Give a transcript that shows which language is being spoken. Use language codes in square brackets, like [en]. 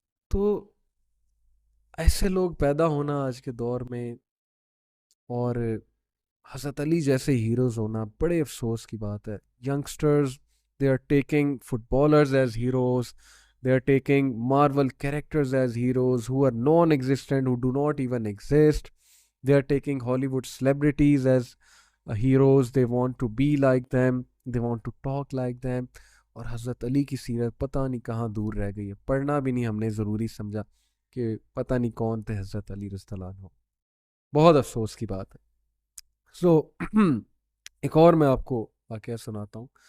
[ur] تو ایسے لوگ پیدا ہونا آج کے دور میں اور حضرت علی جیسے ہیروز ہونا بڑے افسوس کی بات ہے. [en] Youngsters they are taking footballers as heroes, They are taking Marvel characters as heroes who are non-existent, who do not even exist. They are taking Hollywood celebrities as heroes. They want to be like them. They want to talk like them. [ur] اور حضرت علی کی سیرت پتہ نہیں کہاں دور رہ گئی ہے. پڑھنا بھی نہیں ہم نے ضروری سمجھا کہ پتہ نہیں کون تھے حضرت علی رضی اللہ عنہ. بہت افسوس کی بات ہے. سو ایک اور میں آپ کو واقعہ سناتا ہوں.